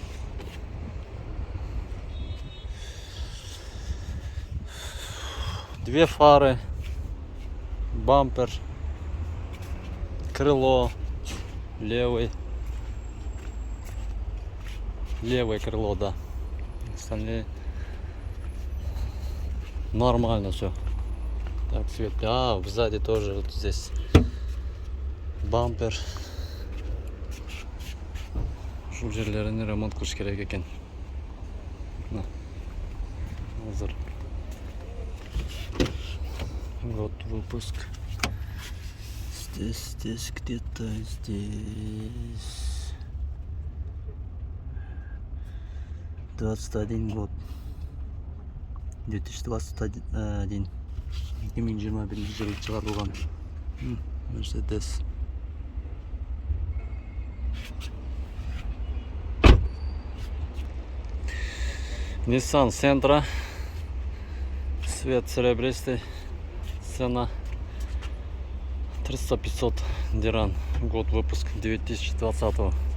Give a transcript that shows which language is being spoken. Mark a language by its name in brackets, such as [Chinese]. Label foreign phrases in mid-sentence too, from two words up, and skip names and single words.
[Russian] Две фары, бампер, крыло, левое крыло, да. Остальные нормально все. Так, цвет. Сзади тоже вот здесь бампер. [Kyrgyz] Ушул жерлерин ремонт кылыш керек экен. Азыр. [Russian] Год выпуск. Здесь где-то здесь 21 год, 2021 2021 [Kyrgyz] жылы чыгарылган [Russian] Mercedes. Nissan Sentra, цвет серебристый, цена 300-500 диран, год выпуск 2020.